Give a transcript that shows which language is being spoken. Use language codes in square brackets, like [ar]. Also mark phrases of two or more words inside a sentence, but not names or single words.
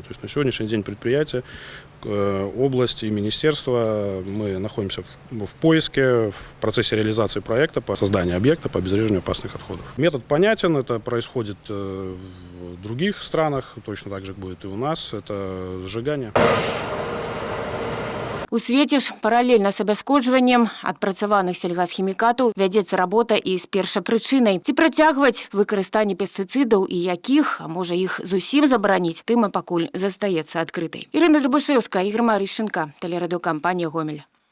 [ru] То есть на сегодняшний день предприятие, область и министерство, мы находимся в поиске, в процессе реализации проекта по созданию объекта по обезвреживанию опасных отходов. Метод понятен, это происходит в других странах, точно так же будет и у нас, это сжигание. [be] У свеце ж паралельна з абяскоджваннем адпрацаваных сельгасхімікатаў вядзецца работа і з першапрычынай. Ці працягваць выкарыстанне пестыцыдаў і якіх, а можа іх зусім забараніць, тэма пакуль застаецца адкрытай. Ірына Драбышэўская, Ігор Марышченко, тэлерадыёкампанія «Гомель».